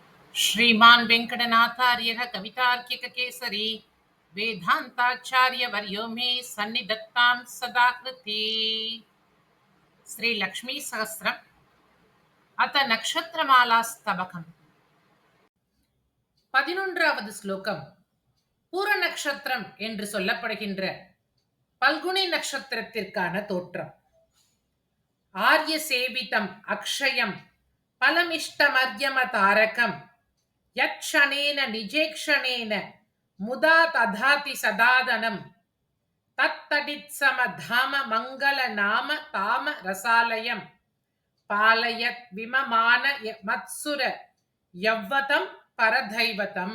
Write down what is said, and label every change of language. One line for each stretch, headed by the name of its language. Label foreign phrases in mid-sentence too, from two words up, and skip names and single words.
Sanskrit: श्रीमान् वेङ्कटनाथार्यः कवितार्किककेसरी वेदान्ताचार्यवर्यो मे सन्निधत्तां सदा कृते। श्रीलक्ष्मीसहस्रम् अथ नक्षत्रमालास्तबकम् 11வது ஸ்லோகம்.
Tamil: பூர நட்சத்திரம் என்று சொல்லப்படுகின்ற பல்குனி நட்சத்திரத்திற்கான தோற்றம்.
Sanskrit: आर्य सेवितम् अक्षयम् फलमिष्टमर्यम तारकम् यक्षणेन निजेक्षणेन मुदा ददाति सदाधनम् तत्तडित्सम धाम मङ्गल नाम धाम रसालयम् पालयत् विममान मत्सुर यव्वतम् परदैवतम्.